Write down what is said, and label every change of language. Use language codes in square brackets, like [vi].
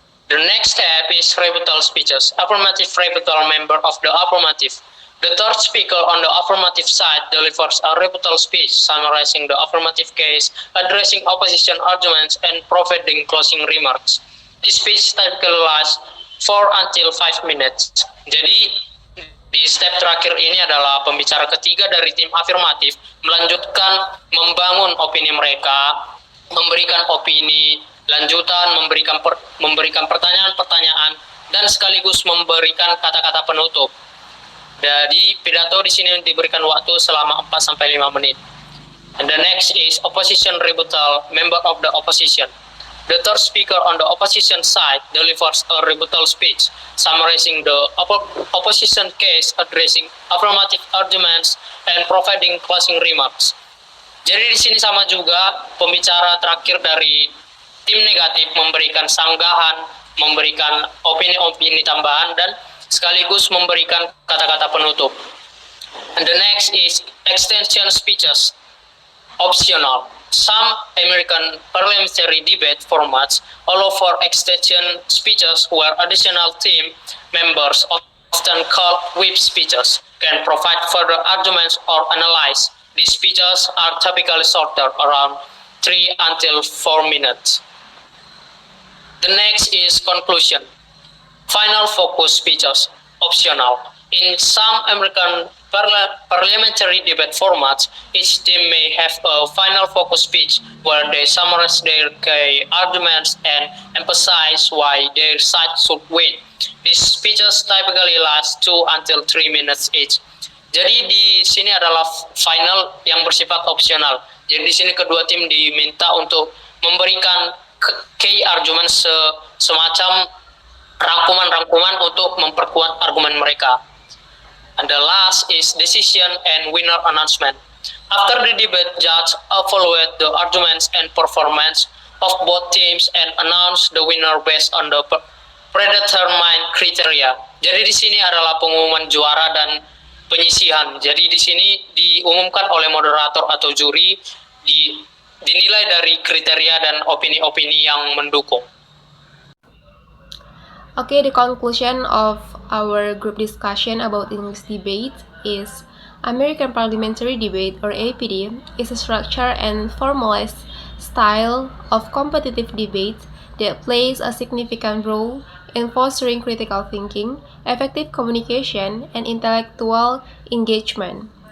[en] The next step is rebuttal speeches. Affirmative rebuttal member of the affirmative. The third speaker on the affirmative side delivers a rebuttal speech summarizing the affirmative case, addressing opposition arguments, and providing closing remarks. This speech typically lasts 4 until 5 minutes. [id] Jadi di step terakhir ini adalah pembicara ketiga dari tim afirmatif melanjutkan membangun opini mereka, memberikan opini lanjutan, memberikan pertanyaan-pertanyaan, dan sekaligus memberikan kata-kata penutup. Jadi pidato di sini diberikan waktu selama 4-5 menit. [en] And the next is opposition rebuttal, member of the opposition. The third speaker on the opposition side delivers a rebuttal speech, summarizing the opposition case, addressing affirmative arguments, and providing closing remarks. [id] Jadi di sini sama juga pembicara terakhir dari tim negatif memberikan sanggahan, memberikan opini-opini tambahan dan sekaligus memberikan kata-kata penutup. [en] And the next is extension speeches, optional. Some American parliamentary debate formats allow for extension speeches where additional team members, often called whip speeches, can provide further arguments or analyze. These speeches are typically shorter, around 3 until 4 minutes. The next is conclusion. Final focus speeches, optional. In some American parliamentary debate formats, each team may have a final focus speech where they summarize their key arguments and emphasize why their side should win. These speeches typically last 2 until 3 minutes each. [id] Jadi di sini adalah final yang bersifat opsional. Jadi di sini kedua tim diminta untuk memberikan key argument semacam rangkuman-rangkuman untuk memperkuat argumen mereka. [en] And the last is decision and winner announcement. After the debate, judge evaluate the arguments and performance of both teams and announce the winner based on the predetermined criteria. [id] Jadi di sini adalah pengumuman juara dan penyisihan. Jadi di sini diumumkan oleh moderator atau juri, dinilai dari kriteria dan opini-opini yang mendukung. [en] Okay, the conclusion of our group discussion about English debate is American parliamentary debate, or APD, is a structured and formalized style of competitive debate that plays a significant role in fostering critical thinking, effective communication, and intellectual engagement.